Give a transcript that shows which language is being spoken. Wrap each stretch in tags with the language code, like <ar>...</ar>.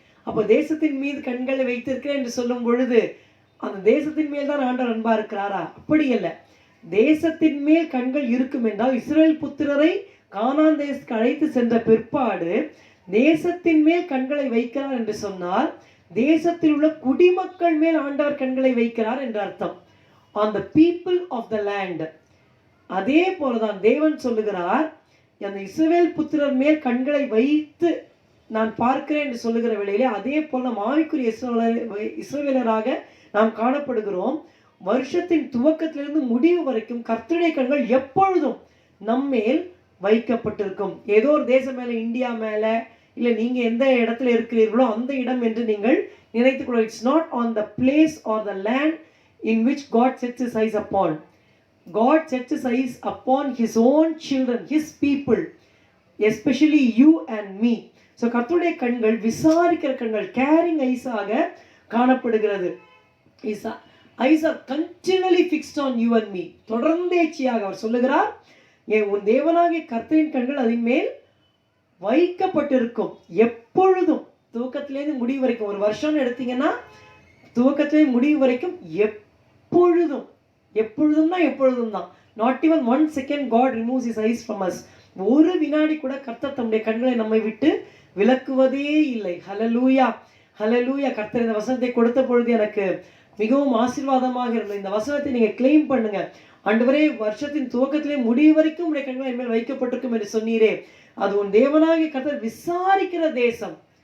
<ta>அப்போ தேசத்தின் மீது கண்களை வைத்திருக்கிறேன் என்று சொல்லும் பொழுது அந்த தேசத்தின் மேல் தான் ஆண்டவர் அன்பா இருக்கிறாரா? அப்படி அல்ல. தேசத்தின் மேல் கண்கள் இருக்கும் என்றால் இஸ்ரவேல் புத்திரரை கானான் தேசத்துக்கு அழைத்து சென்ற பிற்பாடு தேசத்தின் மேல் கண்களை வைக்கிறார் என்று சொன்னால் தேசத்தில் உள்ள குடிமக்கள் மேல் ஆண்டவர் கண்களை வைக்கிறார் என்று அர்த்தம்.</ta> <en>on the people of the land.</en> <ta>அதே போலதான் தேவன் சொல்லுகிறார், அந்த இஸ்ரவேல் புத்திரர் மேல் கண்களை வைத்து நான் பார்க்கிறேன் என்று சொல்லுகிற வேளையிலே அதே போல நாம் ஆவிக்குரிய இஸ்ரவேலராக நாம் காணப்படுகிறோம். வருஷத்தின் துவக்கத்திலிருந்து முடிவு வரைக்கும் கர்த்தருடைய கண்கள் எப்பொழுதும் நம்மேல் வைக்கப்பட்டிருக்கும். ஏதோ ஒரு தேசம் மேல, இந்தியா மேல, இல்லை நீங்க எந்த இடத்துல இருக்கிறீர்களோ அந்த இடம் என்று நீங்கள் நினைத்துக் கொள்ள.</ta> <en>It's not on the place or the land in which God sets his eyes upon. God sets his eyes upon his own children, his people, especially you and me.</en> <ta>So கர்த்தருடைய கண்கள் விசாரிக்கிற கண்கள்,</ta> <en>caring ஐஸாக</en> <ta>காணப்படுகிறது.</ta> <en>His eyes are continually fixed on you and me.</en> <ta>தொடர்ந்தேச்சியாக அவர் சொல்லுகிறார், உன் தேவனாகிய கர்த்தரின் கண்கள் அதன் மேல் வைக்கப்பட்டிருக்கும் எப்பொழுதும். துவக்கத்திலேருந்து முடிவு வரைக்கும், ஒரு வருஷம் எடுத்தீங்கன்னா துவக்கத்திலே முடிவு வரைக்கும் எப்பொழுதும். எப்பொழுதும்னா எப்பொழுதும் தான்.</ta> <en>Not even 1 second God removes his eyes from us.</en> <ta>ஒரு வினாடி கூட கர்த்தர் தம்முடைய கண்களை நம்மை விட்டு விலக்குவதே இல்லை. ஹல்லேலூயா, ஹல்லேலூயா. கர்த்தர் இந்த வசனத்தை கொடுத்த பொழுது எனக்கு மிகவும் ஆசீர்வாதமாக இருந்தது. இந்த வசனத்தை நீங்க கிளைம் பண்ணுங்க. ஆண்டவரே, வருஷத்தின் துவக்கத்திலே முடிவு வரைக்கும் உடைய கண்கள் என் மேல் வைக்கப்பட்டிருக்கும் என்று சொன்னீரே, அது உன் தேவனாகிய கர்த்தர் விசாரிக்கிற தேசம்.</ta>